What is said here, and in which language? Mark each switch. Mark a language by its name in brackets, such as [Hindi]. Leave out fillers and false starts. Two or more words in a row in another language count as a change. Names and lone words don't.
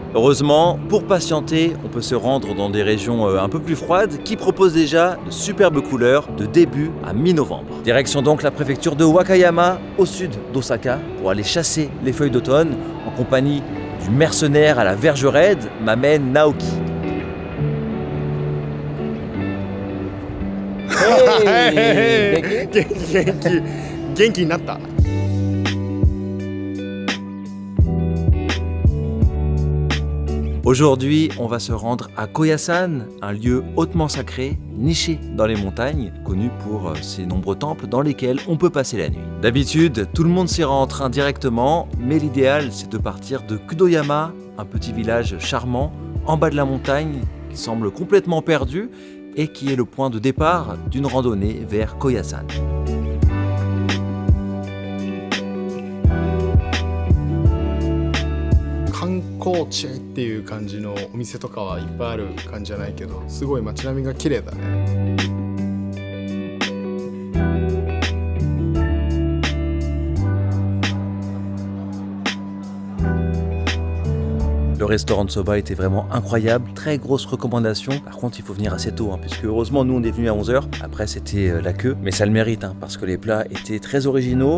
[French] Heureusement, pour patienter, on peut se rendre dans des régions un peu plus froides qui proposent déjà de superbes couleurs de début à mi-novembre. Direction donc la préfecture de Wakayama, au sud d'Osaka, pour aller chasser les feuilles d'automne en compagnie du mercenaire à la verge raide, Mamen Naoki. Hey! [Japanese] 元気になった。 [French] Aujourd'hui, on va se rendre à Koyasan, un lieu hautement sacré, niché dans les montagnes, connu pour ses nombreux temples dans lesquels on peut passer la nuit. D'habitude, tout le monde s'y rend en train directement, mais l'idéal c'est de partir de Kudoyama, un petit village charmant, en bas de la montagne, qui semble complètement perdu et qui est le point de départ d'une randonnée vers Koyasan. [Japanese] Kankou 地っていう感じのお店とかはいっぱいある感じじゃないけど、すごい街並みが綺麗だね。 [French] Le restaurant de soba était vraiment incroyable, très grosse recommandation. Par contre, il faut venir assez tôt, puisque heureusement, nous on est venus à 11h. Après, c'était la queue, mais ça le mérite, parce que les plats étaient très originaux.